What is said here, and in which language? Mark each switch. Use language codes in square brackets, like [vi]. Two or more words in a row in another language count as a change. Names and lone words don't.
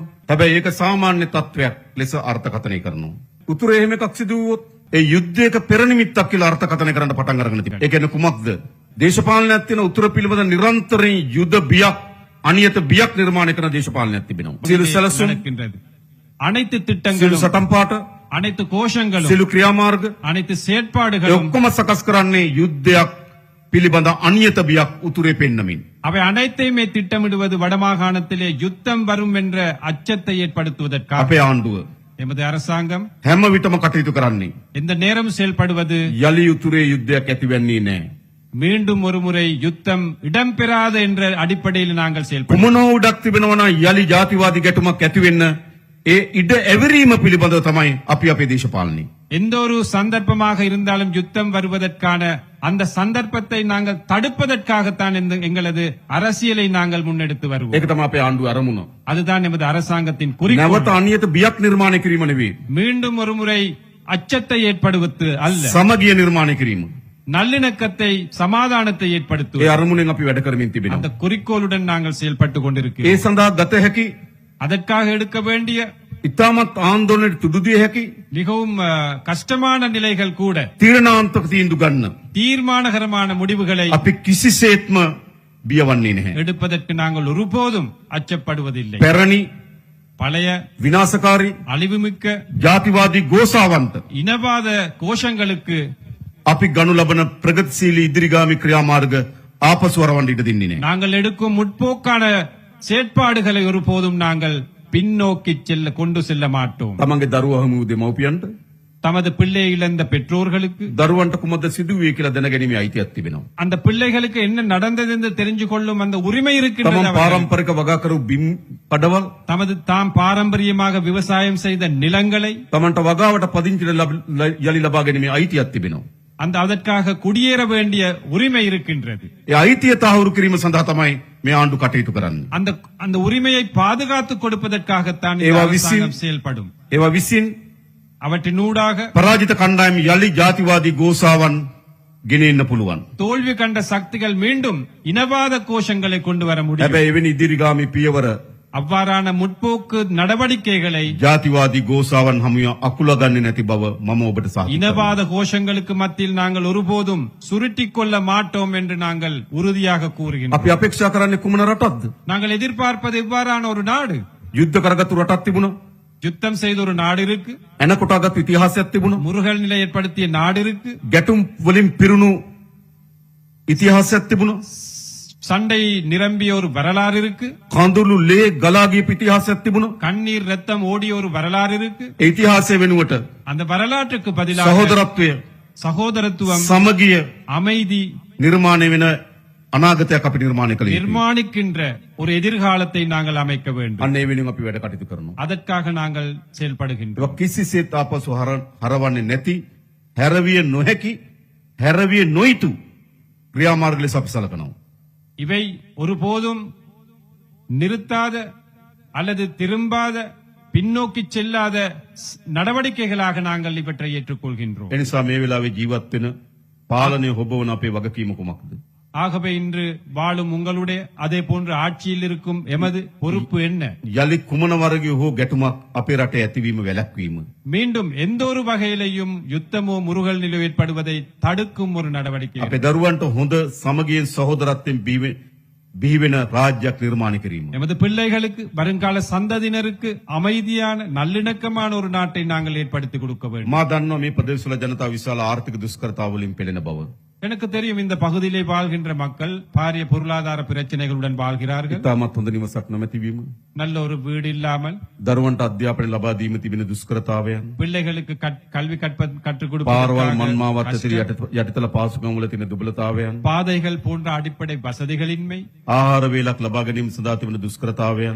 [si] හැබැයි ඒක සාමාන්‍ය තත්වයක් ලෙස අර්ථකථනය කරනවා. උතුරේ එහෙම එකක් සිදු වුවොත් ඒ යුද්ධයක පෙර නිමිත්තක් කියලා අර්ථකථනය කරන්න පටන් අරගෙන තිබෙනවා. ඒ කියන්නේ කුමක්ද? දේශපාලනයක් තියෙන උතුර පිළිබඳ නිරන්තරයෙන් යුද බියක්, අනියත බියක් නිර්මාණය කරන දේශපාලනයක් තිබෙනවා. සියලු සැලසුම්, [ta] அனைத்து [si] සියලු [ta] திட்டங்களும், [si] සටන් පාට, [ta] அனைத்து கோஷங்களும், [si] සියලු ක්‍රියාමාර්ග [ta] அனைத்து [si] ඒ [ta] செயற்பாடுகளும் [si] ඔක්කොම සකස් කරන්නේ යුද්ධයක් පිළිබඳ අනියත බියක් උතුරේ පෙන්නමින්. [ta] அவை அனைத்தையுமே திட்டமிடுவது வடமாகாணத்திலே யுத்தம் வரும் என்ற அச்சத்தை ஏற்படுத்துவதற்காக. [si] අපේ ආණ්ඩුව [ta] எமது அரசாங்கம் [si] හැම විටම කටයුතු කරන්නේ [ta] இந்த நேரம் செயல்படுவது [si] යලි උතුරේ යුද්ධයක් ඇතිවෙන්නේ නැහැ. [ta] மீண்டும் ஒருமுறை யுத்தம் இடம்பெறாத என்ற அடிப்படையில் நாங்கள் செயல்படுவோம். [si] කුමනෝ උඩක් තිබෙනවා නම් යලි ජාතිවාදී ගැටුමක් ඇති වෙන්න ඒ ඉඩ ඇවිරීම පිළිබඳව තමයි අපි අපේ දේශපාලනය. [ta] எந்த ஒரு சந்தர்ப்பமாக இருந்தாலும் யுத்தம் வருவதற்கான அந்த சந்தர்ப்பத்தை நாங்கள் தடுப்பதற்காகத்தான் எங்களது அரசியலை நாங்கள் முன்னெடுத்து வருவோம். [si] ඒක තමයි අපේ ආණ්ඩුවේ අරමුණ. [ta] அதுதான் எமது அரசாங்கத்தின் குறிக்கோள். [si] නැවත අනියත බියක් නිර්මාණය කිරීම නෙවෙයි. [ta] மீண்டும் ஒருமுறை அச்சத்தை ஏற்படுவது அல்ல, [si] සමගිය නිර්මාණය කිරීම. [ta] நல்லிணக்கத்தை, சமாதானத்தை [si] ඒ [ta] ஏற்படுத்துவது. [si] අරමුණෙන් අපි වැඩ කරමින් [ta] அந்த [si] තිබෙනවා. [ta] குறிக்கோளுடன் நாங்கள் செயல்பட்டு [si] ඒ [ta] கொண்டிருக்கிறோம். [si] සඳහා ගත හැකි [ta] அதற்காக எடுக்க வேண்டிய [si] ඉතාමත් ආందోලනයට තුඩු දිය හැකි [ta] மிகவும் கஷ்டமான நிலைகள் கூட, [si] තීරණාත්මක තීන්දුව ගන්න [ta] தீர்மானகரமான முடிவுகளை [si] අපි කිසිසේත්ම බියවන්නේ නැහැ. [ta] எடுப்பதற்கு நாங்கள் ஒருபோதும் அச்சப்படுவதில்லை. [si] පැරණි [ta] பழைய [si] විනාශකාරී [ta] அழிவுமிக்க [si] ජාතිවාදී ගෝසාවන්ත [ta] இனவாத கோஷங்களுக்கு [si] අපි ගනු ලබන ප්‍රගතිශීලී ඉදිරිගාමී ක්‍රියාමාර්ග ආපසු වරවන්න ඉඩ දෙන්නේ නැහැ. [ta] நாங்கள் எடுக்கும் முற்போக்கான செயற்பாடுகளை ஒருபோதும் நாங்கள் பின்னோக்கி கொண்டு செல்ல மாட்டோம். [si] තමන්ගේ දරුවා හමු දෙමව්පියන්ට [ta] தமது பிள்ளை இழந்த பெற்றோர்களுக்கு [si] දරුවන්ට කුමක්ද සිදුවේ කියලා දැනගැනීමේ අයිතියක් තිබෙනවා. [ta] அந்த பிள்ளைகளுக்கு என்ன நடந்தது என்று தெரிஞ்சு கொள்ளும் அந்த உரிமை [si] තමන් [ta] இருக்கின்றது. அவர்களுக்கு. [si] පාරම්පරික වගා කරු බිම් පඩවල් [ta] தமது தாம் பாரம்பரியமாக விவசாயம் செய்த நிலங்களை [si] තමන්ට වගාවට පදිංචි යලි ලබා ගැනීමේ අයිතියක් තිබෙනවා. [ta] அந்த அதற்காக குடியேற வேண்டிய உரிமை இருக்கின்றது. [si] ඒ අයිතිය තහවුරු කිරීම සඳහා තමයි මේ ආණ්ඩු කටයුතු කරන්නේ. [ta] அந்த அந்த உரிமையை பாதுகாத்து கொடுப்பதற்காகத்தான் இந்த [si] ඒවා [ta] அரசாங்கம் [si] විසින්- [ta] செயல்படும். [si] ඒවා විසින් [ta] அவற்றினூடாக [si] පරාජිත කණ්ඩායම් යලි ජාතිවාදී ගෝසාවන් ගෙනෙන්න පුළුවන්. [ta] தோல்வி கண்ட சக்திகள் மீண்டும் இனவாத கோஷங்களை கொண்டு வர முடியும். [si] හැබැයි එවැනි ඉදිරිගාමී පියවර [ta] அவ்வாறான முற்போக்கு நடவடிக்கைகளை [si] ජාතිවාදී ගෝසාවන් හමුව අකුල ගන්නේ නැති බව මම ඔබට සාහිත [ta] இனவாத கோஷங்களுக்கு மத்தியில் நாங்கள் ஒருபோதும் சுருட்டிக் கொள்ள மாட்டோம் என்று நாங்கள் உறுதியாக கூறுகின்றோம். [si] අපි අපේක්ෂා කරන්නේ කුමන රටක්ද? [ta] நாங்கள் எதிர்பார்ப்பது இவ்வாறான ஒரு நாடு. [si] යුද්ධ කරගත්තු රටක් තිබුණා. [ta] யுத்தம் செய்த ஒரு நாடு இருக்கு, [si] එන කොටාගත්තු ඉතිහාසයක් තිබුණා. [ta] முருகல் நிலை ஏற்படுத்திய நாடு இருக்கு, [si] ගැටුම් වලින් පිරුණු ඉතිහාසයක් තිබුණා. [ta] சண்டை நிரம்பிய ஒரு வரலாறு இருக்கு, [si] කඳුළු ලේ ගලා ගියපු ඉතිහාසයක් තිබුණා. [ta] கண்ணீர் ரத்தம் ஓடிய ஒரு வரலாறு இருக்கு. [si] ඒ ඉතිහාසය වෙනුවට [ta] அந்த வரலாற்றுக்கு பதிலாக [si] සහෝදරත්වය, [ta] சகோதரத்துவம், [si] සමගිය [ta] அமைதி [si] නිර්මාණය වෙන අනාගතයක් අපි නිර්මාණය කළ යුතුයි. [ta] நிர்மாணிக்கின்ற ஒரு எதிர்காலத்தை நாங்கள் அமைக்க வேண்டும். [si] අන්න ඒ වෙනුවෙන් අපි වැඩ කටයුතු කරනවා. [ta] அதற்காக நாங்கள் செயல்படுகின்றோம். [si] ඒක කිසිසේත් ආපසු හරවන්නේ නැති, හැරවිය නොහැකි, හැරවිය නොයුතු ක්‍රියාමාර්ග ලෙස අපි සලකනවා. [ta] இவை ஒருபோதும் நிறுத்தாத அல்லது திரும்பாத பின்னோக்கி செல்லாத நடவடிக்கைகளாக நாங்கள் இவற்றை ஏற்றுக்கொள்கின்றோம். [si] එනිසා මේ වෙලාවේ ජීවත් වෙන පාලනය හොබවන අපේ වගකීම කුමක්ද? [ta] ஆகவே இன்று வாழும் உங்களுடைய அதே போன்று ஆட்சியில் இருக்கும் எமது பொறுப்பு என்ன? [si] යලි කුමන වර්ගයේ හෝ ගැටුමක් අපේ රටේ ඇතිවීම වැළැක්වීම. [ta] மீண்டும் எந்த ஒரு வகையிலையும் யுத்தமோ முருகல் நிலை ஏற்படுவதை தடுக்கும் ஒரு நடவடிக்கை. [si] අපේ දරුවන්ට හොඳ සමගියෙන් සහෝදරත්වයෙන් බිහිවෙන රාජ්‍යයක් නිර්මාණය කිරීම. [ta] எமது பிள்ளைகளுக்கு வருங்கால சந்ததியினருக்கு அமைதியான நல்லிணக்கமான ஒரு நாட்டை நாங்கள் ஏற்படுத்தி கொடுக்க வேண்டும். [si] මා දන්නවා මේ ප්‍රදේශවල ජනතාව විශාල ආර්ථික දුෂ්කරතාවලින් පෙළෙන බව. [ta] எனக்கு தெரியும் இந்த பகுதியிலே வாழ்கின்ற மக்கள் பாரிய பொருளாதார பிரச்சனைகளுடன் வாழ்கிறார்கள். [si] ඉතාමත් හොඳ නිවසක් නොමැතිවීම, [ta] நல்ல ஒரு வீடு இல்லாமல், [si] දරුවන්ට අධ්‍යාපනය ලබා දීම තිබෙන දුෂ්කරතාවයන්, [ta] பிள்ளைகளுக்கு கல்வி கற்றுக் [si] පාරවල් මන්මාවත් [ta] கொடுப்பதற்காக [si] යටිතල පාසුකම් වල තියෙන දුබලතාවයන්, [ta] பாதைகள் போன்ற அடிப்படை வசதிகளின்மை, [si] ආහාර වේලක් ලබා ගැනීම සඳහා තිබෙන දුෂ්කරතාවයන්,